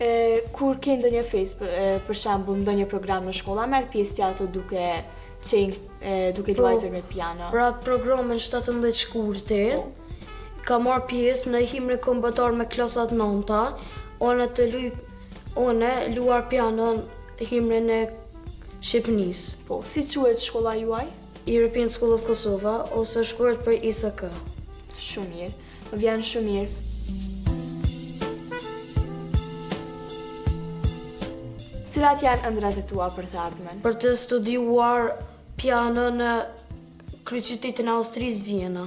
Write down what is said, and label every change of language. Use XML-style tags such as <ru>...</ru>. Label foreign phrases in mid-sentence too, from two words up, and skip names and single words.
<sq>Kur ke ndonjë festë, për shembull, ndonjë program në shkolla, merr pjesë ti ato duke luajtur me piano. Pra programin 17 shkurti, ka marrë pjesë në himnin kombëtar me klasat 9-ta, one luar piano himnin e Shqipënisë. Po, si quhet shkolla juaj? European School of Kosova ose shkruhet për ISK. Shumë mirë, më vjen shumë mirë. Cilat janë ëndrat e tua për të ardhmen? Për të studiuar piano në kryeqytetin e Austrisë, Vjena.</sq>